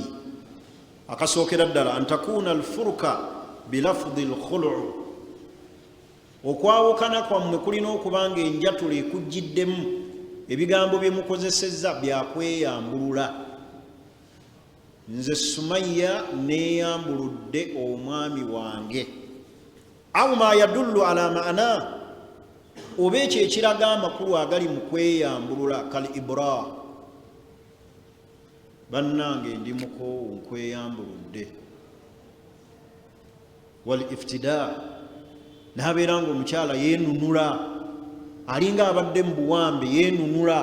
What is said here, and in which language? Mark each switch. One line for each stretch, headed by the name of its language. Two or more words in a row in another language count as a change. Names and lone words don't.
Ganda: Akasookera ddala
Arabic: أن تكون الفرقة بلفظ الخلع,
Ganda: okwawukana kwammwe kulina okuba nga enjatula ekujjiddemu ebigambo bye mukozesezza byakweyambulula. Nze Sumayya neeyambuludde omwami wange.
Arabic: أو ما يدل على معنى,
Ganda: oba ekyo ekiraga amakulu agali mu kweyambulula.
Arabic: كالإبراء,
Ganda: bannange ndi mukoowu nkweyambuludde.
Arabic: والافتداء,
Ganda: n'abeera nga omukyala yeenunula, alinga abadde mu buwambe yeenunula.